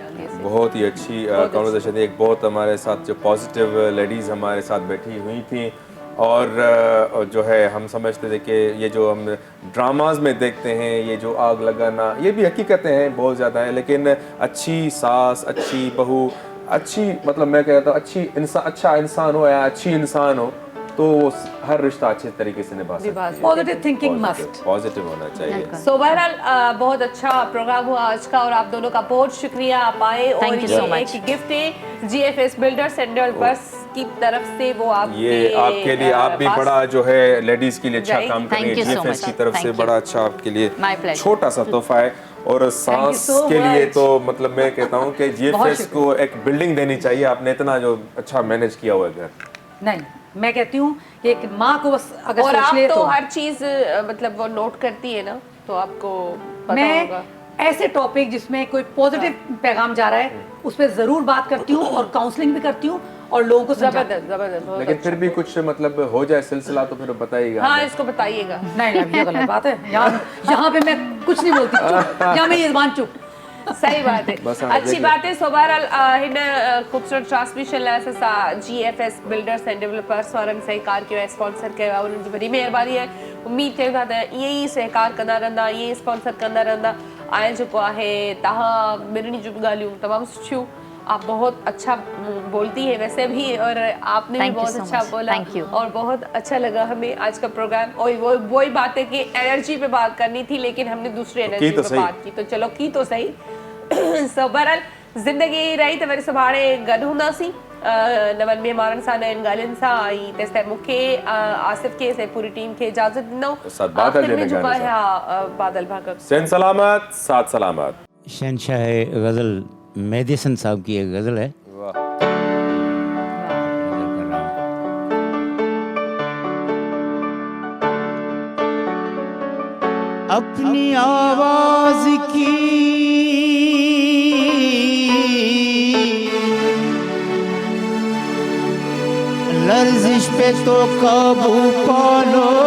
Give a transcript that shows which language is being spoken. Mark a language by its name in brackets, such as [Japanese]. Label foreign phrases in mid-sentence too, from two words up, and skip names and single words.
[Urdu] بہت ہی اچھی کنورسیشن تھی۔ ایک بہت ہمارے ساتھ جو [English] positive ladies [Urdu] ہمارے ساتھ بیٹھی ہوئی تھی، اور جو ہے ہم سمجھتے تھے کہ یہ جو ہم ڈراماز میں دیکھتے ہیں یہ جو آگ لگانا، یہ بھی حقیقتیں ہیں بہت زیادہ ہیں، لیکن اچھی ساس، اچھی بہو، اچھی مطلب میں کہتا ہوں اچھی انسان، اچھا انسان ہو یا اچھی انسان ہو تو وہ ہر رشتہ اچھے طریقے سے نبھا سکتا ہے. [English] Positive thinking must, [Urdu] پازیٹو ہونا چاہیے. سو بہرحال بہت اچھا پروگرام ہوا آج کا، اور آپ دونوں کا بہت شکریہ، آپ آئے. और [English] Thank you so much। [Urdu] ایک گفٹ ہے GFS بلڈرز اینڈ ڈیولپرز کی طرف سے، وہ آپ کے یہ آپ کے لیے، آپ بھی पास بڑا جو ہے لیڈیز کے لیے اچھا کام کر رہی [English] Thank [Urdu] है। [English] you so GFS much। [Urdu] کی طرف سے [English] Thank you। [Urdu] بڑا اچھا آپ کے لیے [English] My pleasure। [Urdu] چھوٹا سا تحفہ ہے، اور ساس [English] so [Urdu] کے لیے [English] much। [Urdu] تو مطلب میں کہتا ہوں کہ GFS کو ایک بلڈنگ دینی چاہیے. آپ نے اتنا جو اچھا مینیج کیا ہوا ہے گھر. نہیں میں کہتی ہوں کہ ایک ماں کو بس اگر और सोच आप ले تو ہر چیز مطلب وہ نوٹ کرتی ہے نا، تو آپ کو پتہ मैं होगा। ایسے ٹاپک جس میں کوئی پازیٹو پیغام جا رہا ہے اس پر ضرور بات کرتی ہوں اور کاؤنسلنگ بھی کرتی ہوں اور لوگوں کو سمجھاتی ہوں. زبردست بہت लेकिन अच्छा। پھر بھی کچھ مطلب ہو جائے سلسلہ تو پھر بتائیے گا. ہاں اس کو بتائیے گا. نہیں یہ غلط بات ہے، یہاں پہ میں کچھ نہیں بولتی، چپ، یہاں میں یہ زبان چپ. صحیح بات ہے, بس ہاں, अच्छी देखिए। بات ہے. [Sindhi] सो बहरहाल हिन खूबसूरत ट्रांसमिशन लाइ असां GFS बिल्डर्स एंड डेवलपर्स वारनि सहकार कयो आहे, स्पॉन्सर कयो आहे, उन्हनि जी वॾी महिरबानी आहे। उम्मीद कयूं था त ईअं ई सहकार कंदा रहंदा, ईअं ई स्पॉन्सर कंदा रहंदा। ऐं जेको आहे तव्हां ॿिन्हिनि जूं ॻाल्हियूं तमामु सुठियूं, [Urdu] آپ بہت اچھا بولتی ہیں ویسے بھی، اور آپ نے بھی [English] Thank you [Urdu] बहुत [English] so [Urdu] अच्छा [English] much. [Urdu] बोला। [English] Thank you. [Urdu] اور بہت اچھا لگا ہمیں آج کا پروگرام۔ اور وہی بات ہے کہ انرجی پہ بات کرنی تھی، لیکن ہم نے دوسری انرجی پہ بات کی، تو چلو کی تو سہی. [Sindhi] सो बहरहाल ज़िंदगी रही त वरी सुभाणे गॾु हूंदासीं नवनि महिमाननि सां, नयनि ॻाल्हियुनि सां। ऐं तेसि ताईं मूंखे आसिफ खे ऐं पूरी टीम खे इजाज़त ॾिनो। आख़िर में जेको आहे हा बादल भागक सेन सलामत साथ सलामत। [Urdu] شہنشاہ غزل مہدی حسن صاحب کی ایک غزل ہے. वाह। اپنی آواز کی لرزش پہ تو قابو پا لو,